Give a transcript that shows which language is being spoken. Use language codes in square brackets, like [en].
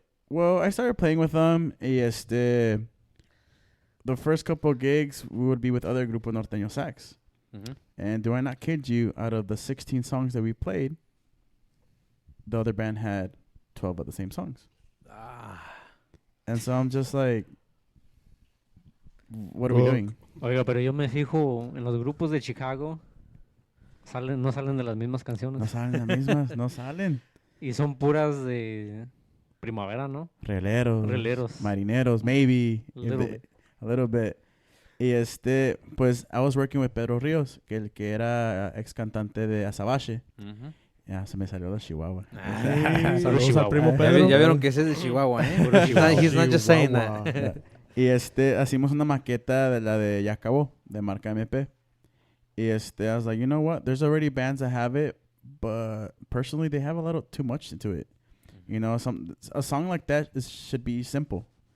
[en] Well, I started playing with them. The first couple of gigs, we would be with other Grupo Norteño Sax. Mhm. And do I not kid you, out of the 16 songs that we played, the other band had 12 of the same songs. And so I'm just like, what are we Well, doing? [es] Oiga, pero yo me fijo en los grupos de Chicago, no salen de las mismas No canciones. salen las mismas, no salen. Y son puras de primavera, ¿no? [en] Releros. Marineros, maybe. A little bit. [es] Y pues, [en] I was working with [es] Pedro Ríos, que era ex cantante de Azabache. Mhm. Ya, se me salió de Chihuahua. [en] Hey, [es] Solo saludos Chihuahua. al primo Ya Pedro. Ya vieron que ese es de Chihuahua, ¿eh? Puro Chihuahua. [en] He's not just saying that. Chihuahua. [es] Y hicimos una maqueta de la de Ya Acabó, de marca MP. [en] Y I was like, you know what? There's already bands that have it, but personally, they have a little too much into it. You know, a song like that should be simple.